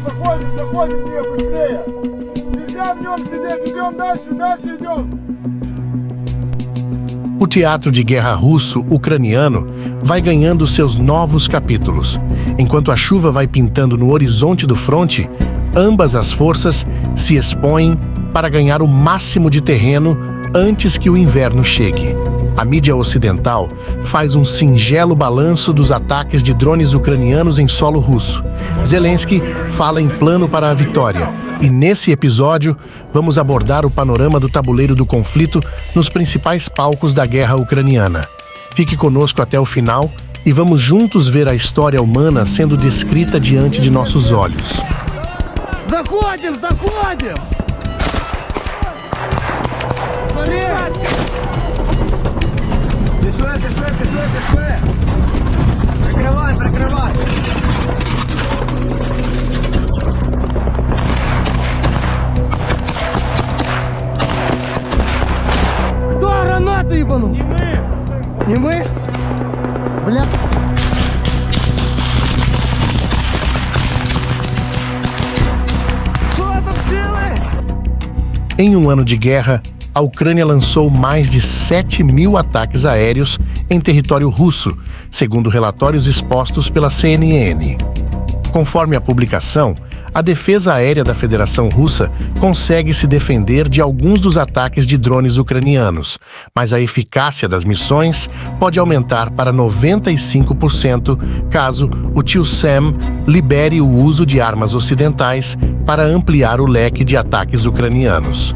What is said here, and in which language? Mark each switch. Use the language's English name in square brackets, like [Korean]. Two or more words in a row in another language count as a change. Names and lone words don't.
[Russian] заходим, мне быстрее. Нельзя в нем сидеть, идем дальше идем. [Portuguese] O teatro de guerra russo-ucraniano vai ganhando seus novos capítulos. Enquanto a chuva vai pintando no horizonte do fronte, ambas as forças se expõem para ganhar o máximo de terreno antes que o inverno chegue. A mídia ocidental faz um singelo balanço dos ataques de drones ucranianos em solo russo. Zelensky fala em plano para a vitória. E nesse episódio, vamos abordar o panorama do tabuleiro do conflito nos principais palcos da guerra ucraniana. Fique conosco até o final e vamos juntos ver a história humana sendo descrita diante de nossos olhos. [Ukrainian] Заходим! Пішли! Прикривай! Хто гранату їбанув? Не ми? Бля. Що там вчили? [Portuguese] Em um ano de guerra, a Ucrânia lançou mais de 7.000 ataques aéreos em território russo, segundo relatórios expostos pela CNN. Conforme a publicação, a defesa aérea da Federação Russa consegue se defender de alguns dos ataques de drones ucranianos, mas a eficácia das missões pode aumentar para 95% caso o tio Sam libere o uso de armas ocidentais para ampliar o leque de ataques ucranianos.